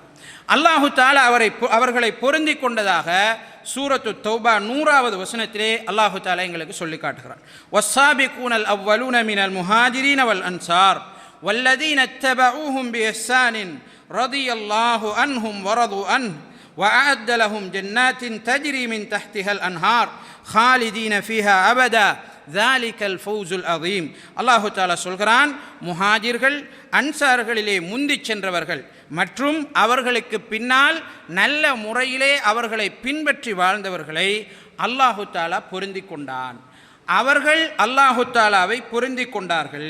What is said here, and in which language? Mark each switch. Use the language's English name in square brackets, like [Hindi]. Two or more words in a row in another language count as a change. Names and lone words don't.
[Arabic] الله تعالى [Tamil] அவர்களை பொருந்தி கொண்டதாக சூரத்து தௌபா 100வது வசனத்திலே [Arabic] الله تعالى [Tamil] எங்களுக்கு சொல்லி காட்டுகிறார். [Arabic] والسابقون الأولون من المهاجرين والأنصار والذين اتبعوهم بإحسان رضي الله عنهم ورضوا عنه وأعد لهم جنات تجري من تحتها الأنهار خالدين فيها أبدا ذلك الفوز العظيم. الله تعالى [Tamil] சொல்கிறான், முஹாஜிர்கள் அன்சார்களிலே முந்தி சென்றவர்கள் மற்றும் அவர்களுக்கு பின்னால் நல்ல முறையிலே அவர்களை பின்பற்றி வாழ்ந்தவர்களை [Arabic] الله تعالى [Tamil] பொருந்தி கொண்டான். அவர்கள் [Arabic] الله تعالى [Tamil] பொருந்தி கொண்டார்கள்.